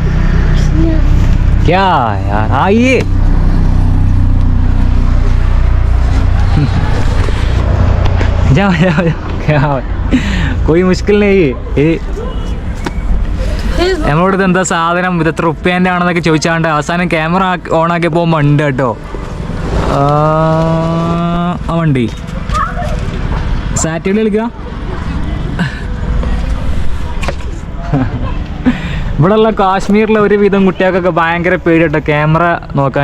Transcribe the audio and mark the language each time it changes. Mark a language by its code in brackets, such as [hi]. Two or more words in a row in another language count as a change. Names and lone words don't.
[hi] क्या यार, आइए। जाओ जाओ जाओ, क्या कोई मुश्किल नहीं है. [ml] നമ്മളോട് എന്താ സാധനം ഇത് എത്ര റുപ്യേൻ്റെ ആണെന്നൊക്കെ ചോദിച്ചാണ്ട് അവസാനം ക്യാമറ ഓണാക്കിയപ്പോൾ ഉണ്ട് കേട്ടോ. ആ വണ്ടി സാറ്റർഡേ കളിക്കുക. ഇവിടെയുള്ള കാശ്മീരിലെ ഒരുവിധം കുട്ടികൾക്കൊക്കെ ഭയങ്കര പേടി കേട്ടോ ക്യാമറ നോക്കാൻ.